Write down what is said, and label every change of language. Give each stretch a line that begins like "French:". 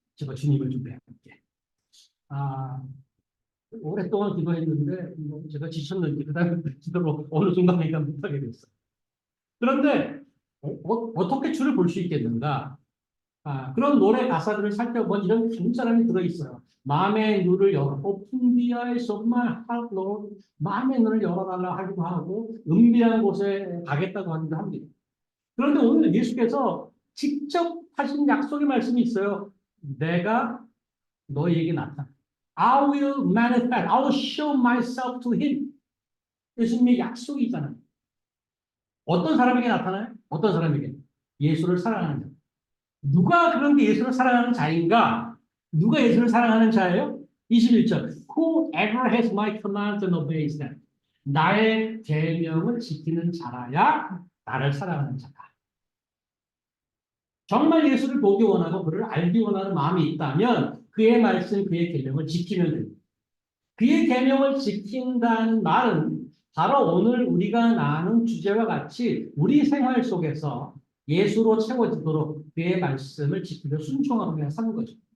Korean: 제가 주님을 좀 뵈볼게. 아, 오랫동안 기도했는데 제가 지쳤는지 그다음에 기도로 어느 순간에 못하게 됐어요. 그런데 떻게 주를 볼 수 있겠는가? 그런 노래 가사들을 살펴보면 이런 간절함이 들어있어요. 마음의 눈을 열어,
English: Open the eyes of my heart, Lord.
Korean: 마음의 눈을 열어달라 하기도 하고, 은밀한 곳에 가겠다고 하기도 합니다. 그런데 오늘 예수께서 직접 하신 약속의 말씀이 있어요. 내가 너희에게 나타나.
English: I will manifest, I will show myself to him.
Korean: 예수님의 약속이잖아요. 어떤 사람에게 나타나요? 어떤 사람에게? 예수를 사랑하는 자. 누가 그런데 예수를 사랑하는 자인가? 누가 예수를 사랑하는 자예요? 21절.
English: Whoever has my commands and obeys them.
Korean: 나의 계명을 지키는 자라야 나를 사랑하는 자다. 정말 예수를 보기 원하고 그를 알기 원하는 마음이 있다면 그의 말씀, 그의 계명을 지키면 됩니다. 그의 계명을 지킨다는 말은 바로 오늘 우리가 나눈 주제와 같이 우리 생활 속에서 예수로 채워지도록 그의 말씀을 지키며 순종하고 그냥 사는 거죠.